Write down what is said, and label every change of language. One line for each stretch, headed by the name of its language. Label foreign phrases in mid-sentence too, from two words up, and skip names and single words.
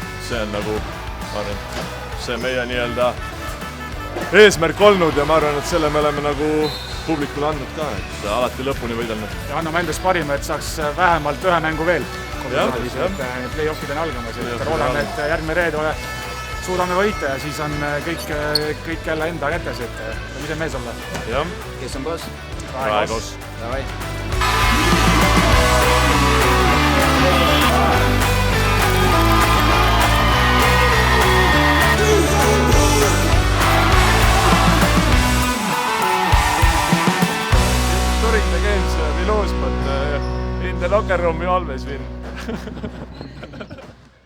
Estonian: See on nagu, ma arvan, see meie nii-öelda eesmärk olnud ja ma arvan, et selle me oleme nagu publikule andnud ka, et alati lõpuni võidendanud. Ja anname endast parima, et saaks vähemalt ühe mängu veel. Play-offid on algamas, et roolame, et järgmine reede suudame võita ja siis on kõik jälle enda kätes, et ise mees olla. Kes on boss? Raekos. Davai.
English: During the games we lose, but in the locker room we always win.